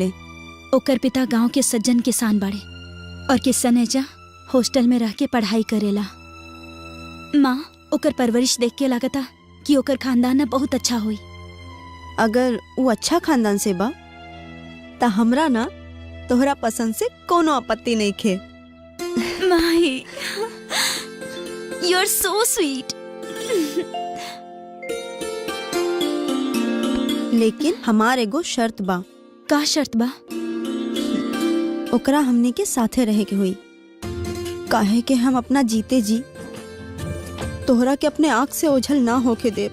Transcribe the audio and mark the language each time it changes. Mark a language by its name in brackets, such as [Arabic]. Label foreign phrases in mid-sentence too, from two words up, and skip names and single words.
[Bhojpuri] ओकर पिता गांव के सज्जन किसान बाड़े, और किस्सा नेजा हॉस्टल में रह के पढ़ाई करेला। माँ, ओकर परवरिश देख के लागता कि ओकर खानदान ना बहुत अच्छा हुई। अगर वो अच्छा खानदान से बा ता हमरा ना तोहरा पसंद से कोनो आपत्ति नहीं खे। माही, [English] you are so sweet. [Bhojpuri] लेकिन हमार एगो शर्त बा। का शर्त बा? ओकरा हमनी के साथे रहे के हुई, काहे के हम अपना जीते जी तोहरा के अपने आँख से ओझल ना होके दे।